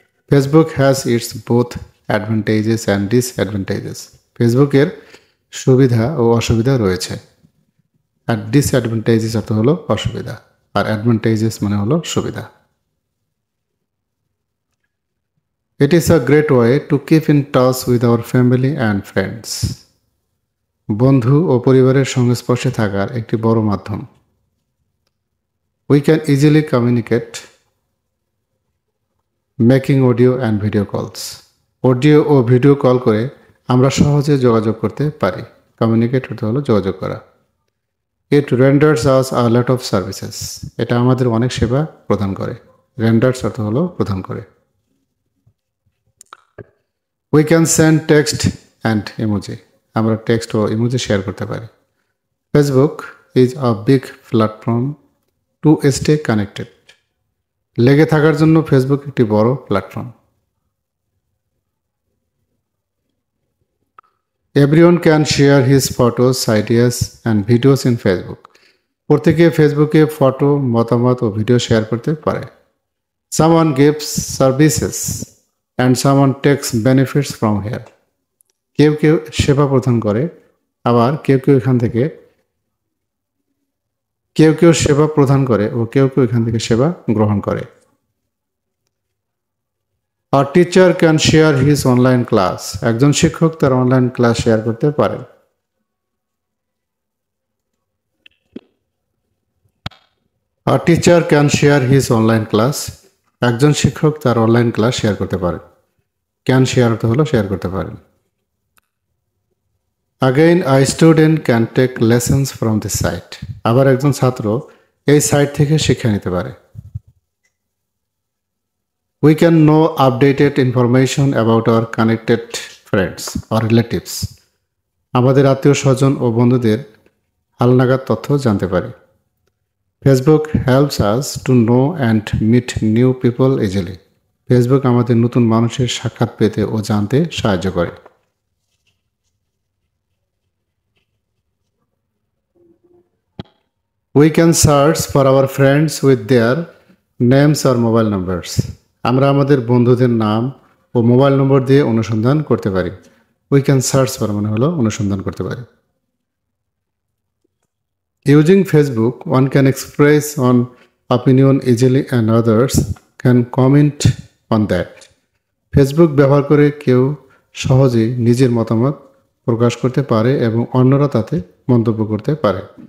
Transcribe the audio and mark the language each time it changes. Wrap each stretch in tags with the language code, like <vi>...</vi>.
<en>Facebook has its both advantages and disadvantages.</en> <bn>ফেসবুকের সুবিধা ও অসুবিধা রয়েছে। আর ডিসঅ্যাডভান্টেজেস অর্থ হলো অসুবিধা, আর অ্যাডভান্টেজেস মানে হলো সুবিধা।</bn> <en>It is a great way to keep in touch with our family and friends.</en> <bn>বন্ধু ও পরিবারের সংস্পর্শে থাকার একটি বড় মাধ্যম।</bn> <en>We can easily communicate making audio and video calls.</en> <bn>Audio O video call করে আমরা সহজে যোগাযোগ করতে পারি। কমিউনিকেট করতে হলো যোগাযোগ করা।</bn> <en>It renders us a lot of services.</en> <bn>এটা আমাদের অনেক সেবা প্রদান করে। Renders অর্থ হলো প্রদান করে।</bn> <en>We can send text and emoji.</en> <bn>আমরা টেক্সট ও ইমোজি শেয়ার করতে পারি।</bn> <en>Facebook is a big platform to stay connected.</en> <bn>লেগে থাকার জন্য ফেসবুক একটি বড় platform.</bn> <en>Everyone can share his photos, ideas and videos in Facebook.</en> <bn>প্রত্যেকে ফেসবুকে ফটো, মতামত ও ভিডিও শেয়ার করতে পারে।</bn> <en>Someone gives services and someone takes benefits from here.</en> <bn>কেউ কেউ সেবা প্রদান করে, আবার কেউ কেউ এখান থেকে সেবা প্রদান করে ও কেউ কেউ এখান থেকে সেবা গ্রহণ করে।</bn> <en>A teacher can share his online class.</en> <bn>একজন শিক্ষক তার অনলাইন ক্লাস শেয়ার করতে পারে।</bn> <en>A teacher can share his online class.</en> <bn>একজন শিক্ষক তার অনলাইন ক্লাস শেয়ার করতে পারে।</bn> <en>can share</en> <bn>তো হলো শেয়ার করতে পারেন।</bn> <en>Again, a student can take lessons from this site.</en> <bn>আবার একজন ছাত্র এই সাইট থেকে শিক্ষা নিতে পারে।</bn> <en>We can know updated information about our connected friends or relatives.</en> <bn>আমাদের আত্মীয় স্বজন ও বন্ধুদের হালনাগাদ তথ্য জানতে পারি।</bn> <en>Facebook helps us to know and meet new people easily.</en> <bn>Facebook আমাদের নতুন মানুষের সাক্ষাৎ পেতে ও জানতে সাহায্য করে।</bn> <en>We can search for our friends with their names or mobile numbers.</en> <bn>আমরা আমাদের বন্ধুদের নাম ও মোবাইল নম্বর দিয়ে অনুসন্ধান করতে পারি।</bn> <en>We can search for</en> <bn>মানে হলো অনুসন্ধান করতে পারি।</bn> <en>Using Facebook, one can express on opinion easily and others can comment on that.</en> <bn>Facebook ব্যবহার করে কেউ সহজেই নিজের মতামত প্রকাশ করতে পারে এবং অন্যরা তাতে মন্তব্য করতে পারে।</bn>